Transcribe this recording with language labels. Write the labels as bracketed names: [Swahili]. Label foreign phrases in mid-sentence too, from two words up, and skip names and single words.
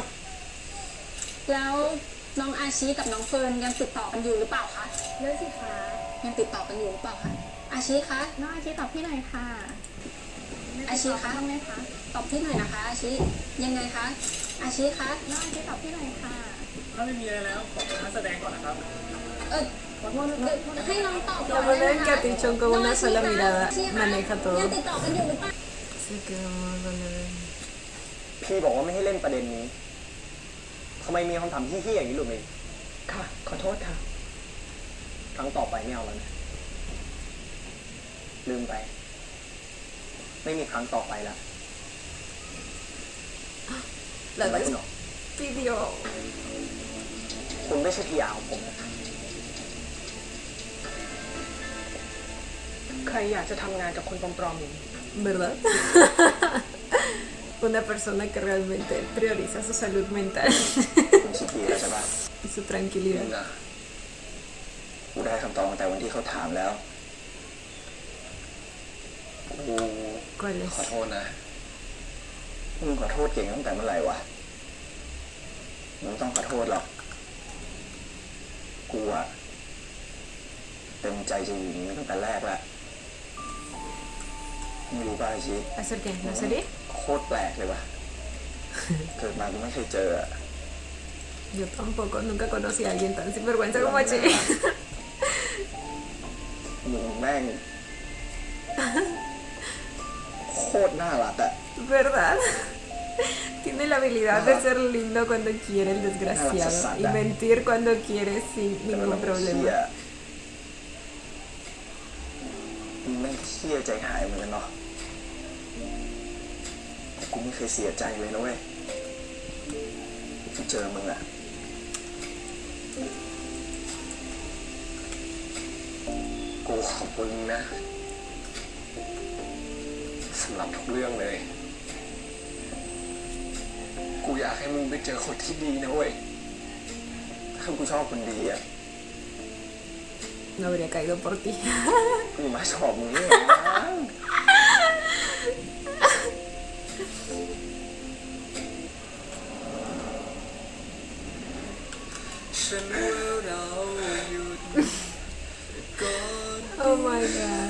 [Thai] แล้วน้องอาชิกับน้องเฟิร์นยังติดต่อกันอยู่หรือเปล่าคะเลิกสิคะยังติดต่อกันอยู่หรือเปล่าคะอาชิคะน้องอาชิตอบพี่หน่อยค่ะอาชิคะทำไมคะตอบพี่หน่อยนะคะอาชิยังไงคะอาชิคะน้องอาชิตอบพี่หน่อยค่ะ ถ้าไม่มีอะไรแล้วขอนักแสดงก่อนนะครับ ขอโทษให้น้องตอบก่ [Spanish] La [Thai] อนได้ [Spanish] manera [Thai] ไหม [Spanish] en [Thai] คะ [Spanish] que Atichón con una sola mirada maneja [Thai] ยั [Spanish] todo. [Thai] งติดต่อกันอยู่หรือเปล่า [Spanish] Se quedó con el... [Thai] พี่บอกว่าไม่ให้เล่นประเด็นนี้ทำไมมีคำถามที่ๆอย่างนี้หรือไม่ ค่ะ ขอโทษค่ะ ครั้งต่อไปไม่เอาแล้วนะลืมไป ไม่มีครั้งต่อไปแล้ว [Spanish] La [Thai] ไม่คุณหรอก [Spanish] despidió. [Thai] คุณไม่ใช่พี่ยาของผมนะ ใครอยากจะทำงานกับคนปลอมๆอย่างนี้ [Spanish] ¿Verdad? Una persona que realmente prioriza su salud mental [Thai] คุณคิดดีแล้วใช่ปะ [Spanish] y su [Thai] มึง [Spanish] tranquilidad. [Thai] อะกูได้คำตอบตั้งแต่วันที่เขาถามแล้วกู [Spanish] ¿Cuál [Thai] ขอ [Spanish] es? [Thai] โทษนะมึงขอโทษเก่งตั้งแต่เมื่อไหร่วะมึงต้องขอโทษหรอกกูอะเต็มใจจะอยู่อย่างนี้ตั้งแต่แรกแล้วไม่รู้ป่ะไอ้ชิ [Spanish] ¿Hacer qué? ¿La serie? [Thai] โคตรแปลกเลยว่ะ เกิดมากูไม่เคยเจออะ [Spanish] Yo tampoco, nunca conocí a alguien tan sinvergüenza como Che. [Thai] มึงแม่ง โคตรน่ารักอะ [Spanish] ¿Verdad? Tiene la habilidad de ser lindo cuando quiere el desgraciado y mentir cuando quiere sin [Thai] แต่เวลา [Spanish] ningún [Thai] มึงเชี่ย [Spanish] problema. [Thai] มึงแม่งเชี่ยใจหายเหมือนกันเนาะแต่กูไม่เคยเสียใจเลยนะเว้ยที่เจอมึงอะกูขอบคุณนะสำหรับทุกเรื่องเลย กูอยากให้มึงไปเจอคนที่ดีนะเว้ยถ้ากูชอบคนดีอะ [Spanish] No habría caído por ti. [Thai] กูมาชอบมึงเนี่ยฉันว่าเราหยุดก่อน [English] Oh my god.